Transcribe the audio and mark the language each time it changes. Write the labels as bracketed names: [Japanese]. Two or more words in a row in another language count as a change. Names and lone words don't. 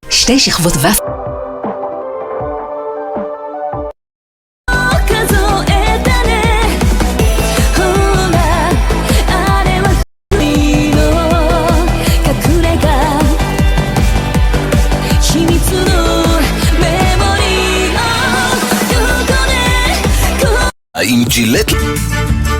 [Hebrew] שתי שכבות ופ... [Japanese] 数えたねほらあれは恋の隠れ家秘密のメモリーをここで [Hebrew] האם ג'ילט